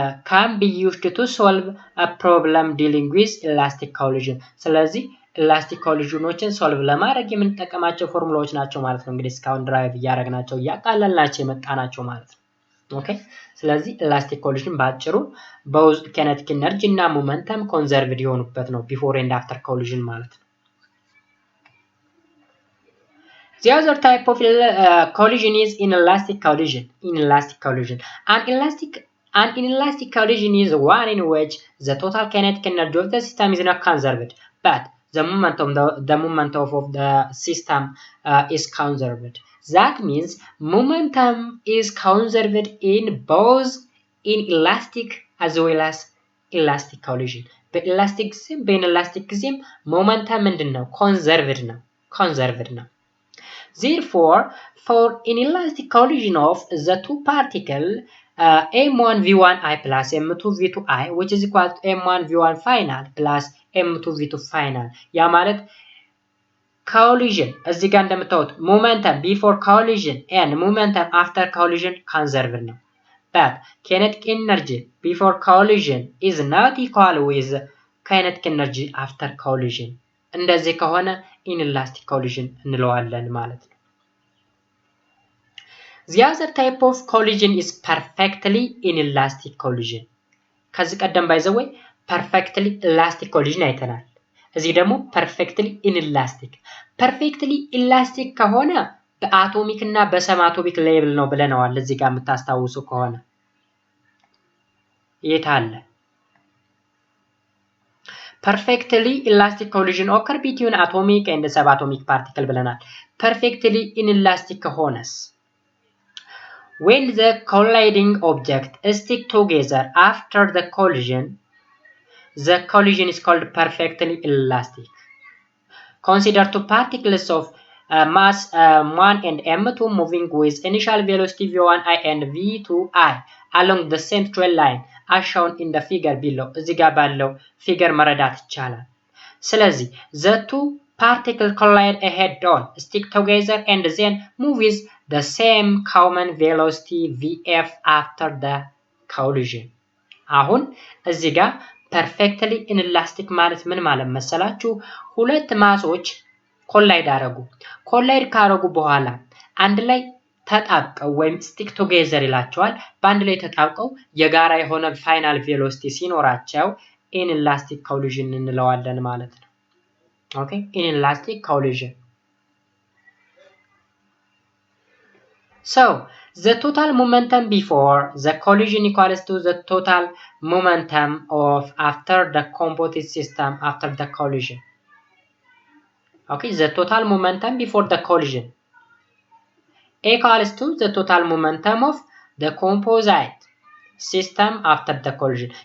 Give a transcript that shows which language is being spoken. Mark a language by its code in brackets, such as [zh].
[en] can be used to solve a problem dealing with elastic collision [am] ስለዚህ elastic collisionዎችን solve ለማድረግ የምንጠቀማቸው ፎርሙላዎች ናቸው ማለት ነው [en] እንግዲህ እስካሁን ድራይቭ ያደረግናቸው ያቃለልናቸው የመጣናቸው ማለት ነው ኦኬ ስለዚህ elastic collision ባጭሩ both kinetic energy እና momentum conserved የሆኑበት ነው before and after collision ማለት ነው The other type of collision is inelastic collision. An elastic An inelastic collision is one in which the total kinetic energy of the system is not conserved, but the momentum of the system is conserved. That means momentum is conserved in both inelastic as well as elastic collision. [am] በኢላስቲክ ጊዜም በኢነላስቲክ ጊዜም momentum ምንድን ነው? conserved ነው. [en] Therefore, for inelastic collision of the two particles m1 v1i plus m2 v2i which is equal to m1 v1 final plus m2 v2 final [am] ያ ማለት collision እዚህ ጋር እንደምታዩት [en] momentum before collision and momentum after collision conserved ነው. But kinetic energy before collision is not equal with kinetic energy after collision. [am] እንደዚህ ከሆነ inelastic collision እንለዋለን ማለት ነው. [en] The other type of collision is perfectly inelastic collision. [am] ከዚህ ቀደም by the way perfectly elastic collision አይተናል. እዚህ ደግሞ perfectly inelastic. perfectly elastic ከሆነ በአቶሚክ እና በሰብአቶሚክ ሌቭል ነው ብለናል። እዚህ ጋር የምታስታውሱ ከሆነ የት አለ? [en] perfectly elastic collision occur between atomic and subatomic particle [am] ብለናል። [en] perfectly inelastic [am] ከሆነስ [en] when the colliding object stick together after the collision is called perfectly elastic. Consider two particles of mass 1 and m2 moving with initial velocity v1i and v2i along the same straight line as shown in the figure below. [am] እዚህ ጋር ባለው ፊገር መረዳት ይቻላል። [en] ስለዚህ the two particles collide head on, stick together and then move with the same common velocity vf after the collision. [am] አሁን እዚህ ጋር perfectly inelastic ማለት ምን ማለት መሰላችሁ? ሁለት ማሶች ኮላይድ አረጉ። ኮላይድ ካረጉ በኋላ አንድ ላይ ተጣብቀው ወይም stick together ይላቸዋል። በአንድ ላይ ተጣብቀው የጋራ የሆነ ፋይናል ቬሎሲቲ ሲኖራቸው inelastic collision እንለዋለን ማለት ነው። ኦኬ inelastic collision. [en] So, the total momentum before the collision equals to the total momentum of after the composite system after the collision. Okay, the total momentum before the collision equals to the total momentum of the composite system after the collision.